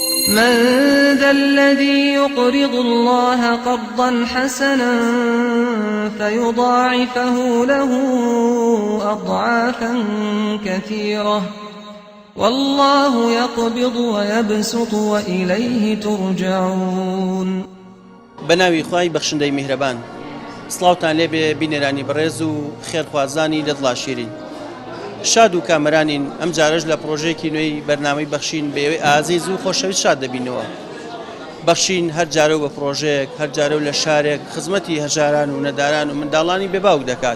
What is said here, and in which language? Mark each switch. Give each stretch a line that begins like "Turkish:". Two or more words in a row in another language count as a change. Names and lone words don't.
Arabic: من ذا الذي يقرض الله قرضا حسنا فيضاعفه له أضعافا كثيرة والله يقبض ويبسط وإليه ترجعون.
Central Kurdish: بناوي خواهی بخشندەی میهرەبان، سڵاوتان لێبێ بینێرانی بەڕێز و خێرخوازانی دەدڵا شیرین. شاد و کامەرانین ئەم جارەش لە پرۆژێکی نوێی بەرنامەی بەخشین بەوەی ئازیز و خۆشەویست شاد دەبینەوە. بەخشین هەر جارە و بە پرۆژەیەک، هەر جارە و لە شارێک خزمەتی هەژاران و نەداران و منداڵانی بێباوک دەکات.